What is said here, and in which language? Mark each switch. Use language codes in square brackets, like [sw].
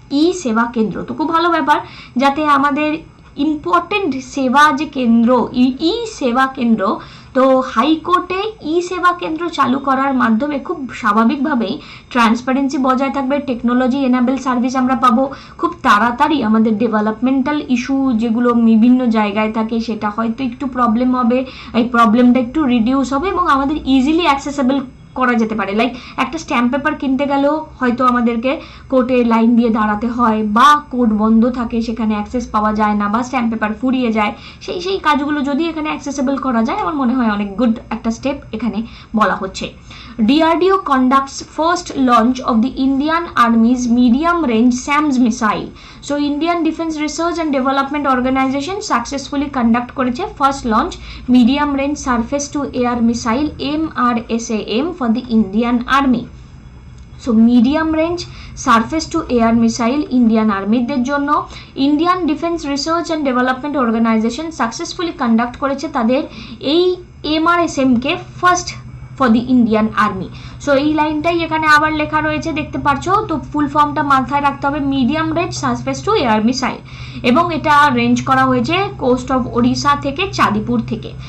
[bn] ই সেবা কেন্দ্র তো খুব ভালো ব্যাপার, যাতে আমাদের ইম্পর্টেন্ট সেবা যে কেন্দ্র ই সেবা কেন্দ্র, তো হাইকোর্টে ই সেবা কেন্দ্র চালু করার মাধ্যমে খুব স্বাভাবিকভাবেই ট্রান্সপারেন্সি বজায় থাকবে, টেকনোলজি এনাবেল সার্ভিস আমরা পাবো, খুব তাড়াতাড়ি আমাদের ডেভেলপমেন্টাল ইস্যু যেগুলো বিভিন্ন জায়গায় থাকে সেটা হয়তো একটু প্রবলেম হবে, এই প্রবলেমটা একটু রিডিউস হবে এবং আমাদের ইজিলি অ্যাক্সেসেবল করা যেতে পারে। লাইক একটা স্ট্যাম্প পেপার কিনতে গেলেও হয়তো আমাদেরকে কোর্টে লাইন দিয়ে দাঁড়াতে হয়, বা কোর্ট বন্ধ থাকে সেখানে অ্যাক্সেস পাওয়া যায় না, বা স্ট্যাম্প পেপার ফুরিয়ে যায়, সেই কাজগুলো যদি এখানে অ্যাক্সেসেবল করা যায় আমার মনে হয় অনেক গুড একটা স্টেপ এখানে বলা হচ্ছে। [en] DRDO conducts first launch of the Indian Army's medium range SAMS missile. So Indian Defence Research and Development Organization successfully conduct [bn] করেছে [en] first launch medium range surface to air missile MRSAM for the Indian Army. [bn] So medium range surface two air missile Indian আর্মিদের জন্য Indian defence research and development organisation successfully conduct করেছে তাদের এই MRSAM-কে first for the Indian army. So এই লাইনটাই এখানে আবার লেখা রয়েছে দেখতে পাচ্ছ, তো ফুল ফর্মটা মাথায় রাখতে হবে, medium range surface two air missile, এবং এটা রেঞ্জ করা হয়েছে কোস্ট অফ ওড়িশা থেকে চাঁদিপুর থেকে।